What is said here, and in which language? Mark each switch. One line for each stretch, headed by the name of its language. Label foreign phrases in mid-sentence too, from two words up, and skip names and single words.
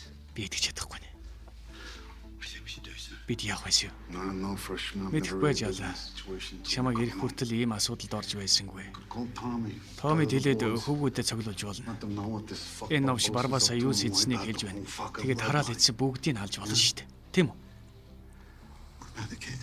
Mongolian: Би идэж чадахгүй нэ.
English: What do you think we should do, sir?
Mongolian: Бид яах вэ?
English: No, no, freshman. I've
Mongolian: Мэдэх
English: never
Mongolian: байж
English: really been in
Mongolian: ялаа.
English: this situation.
Mongolian: Чамайг ирэх хүртэл ийм асуудалд орж байсангүй.
English: Call Tommy.
Mongolian: Томид хэлээд хөвгүүдэд цоглуулж болно.
English: Let them know what this fuck
Mongolian: Энэ новш
English: Barbosa's
Mongolian: Барбаса
English: up
Mongolian: юу
English: to and
Mongolian: сэдснийг
English: why
Mongolian: хэлж
English: that
Mongolian: байна.
English: whole fucking
Mongolian: Тэгээд хараал
English: bloodline.
Mongolian: идсэн бүгдийг нь алж болно шүү дээ. Тийм үү?
English: About the kid.